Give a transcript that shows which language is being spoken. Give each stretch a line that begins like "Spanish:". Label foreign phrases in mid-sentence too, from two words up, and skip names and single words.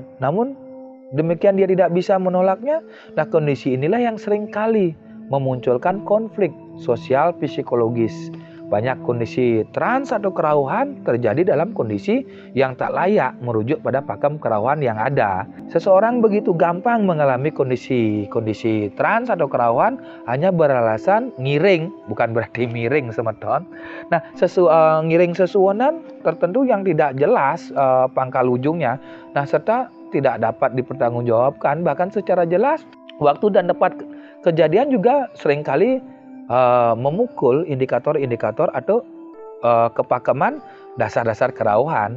Indonesian: Namun, demikian dia tidak bisa menolaknya. Nah, kondisi inilah yang seringkali memunculkan konflik sosial psikologis. Banyak kondisi trans atau kerauhan terjadi dalam kondisi yang tak layak merujuk pada pakem kerauhan yang ada. Seseorang begitu gampang mengalami kondisi trans atau kerauhan hanya beralasan ngiring, bukan berarti miring semeton. Nah, ngiring sesuonan tertentu yang tidak jelas pangkal ujungnya. Nah, serta tidak dapat dipertanggungjawabkan bahkan secara jelas. Waktu dan tempat kejadian juga seringkali memukul indikator-indikator atau kepakeman dasar-dasar kerauhan.